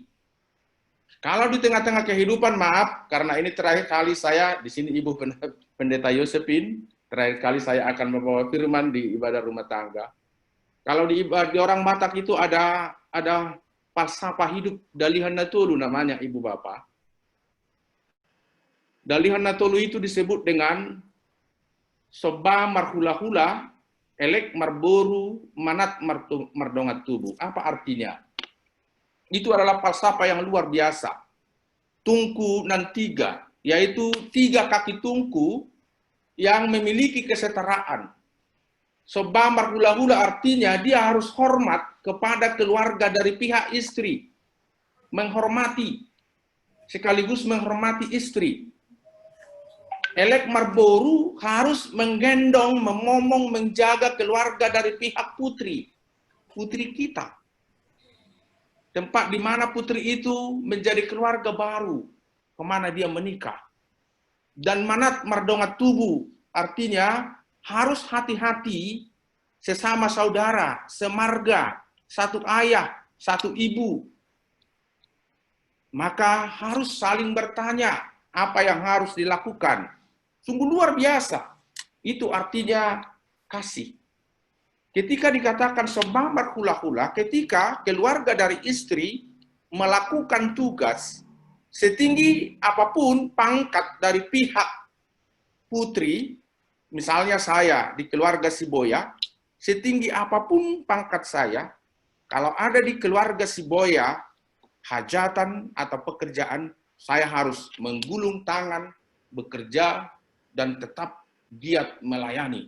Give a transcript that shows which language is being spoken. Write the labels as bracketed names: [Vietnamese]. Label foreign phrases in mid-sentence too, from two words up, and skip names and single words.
[Indonesian] Kalau di tengah-tengah kehidupan, maaf, karena ini terakhir kali saya, di sini Ibu Pendeta Yosepin, terakhir kali saya akan membawa firman di ibadah rumah tangga. Kalau di orang Batak itu ada falsafah hidup Dalihan Natolu namanya Ibu Bapak. Dalihan Natolu itu disebut dengan [Batak Toba] soba marhula-hula, elek marboru, manat mardongat tubuh. [Indonesian] Apa artinya? Itu adalah falsafah yang luar biasa. Tungku nan tiga, yaitu 3 kaki tungku yang memiliki kesetaraan. [Batak Toba] Soba marhula-hula [Indonesian] artinya dia harus hormat kepada keluarga dari pihak istri. Menghormati, sekaligus menghormati istri. [Batak Toba] Elek marboru [Indonesian] harus menggendong, memomong, menjaga keluarga dari pihak putri. Putri kita. Tempat di mana putri itu menjadi keluarga baru, kemana dia menikah. Dan [Batak Toba] manat mardongat tubuh, [Indonesian] artinya harus hati-hati sesama saudara, semarga, satu ayah, satu ibu. Maka harus saling bertanya apa yang harus dilakukan. Sungguh luar biasa. Itu artinya kasih. Ketika dikatakan [Batak Toba] soba marhula-hula, [Indonesian] ketika keluarga dari istri melakukan tugas setinggi apapun pangkat dari pihak putri, misalnya saya di keluarga Siboya, setinggi apapun pangkat saya, kalau ada di keluarga Siboya, hajatan atau pekerjaan, saya harus menggulung tangan, bekerja, dan tetap giat melayani.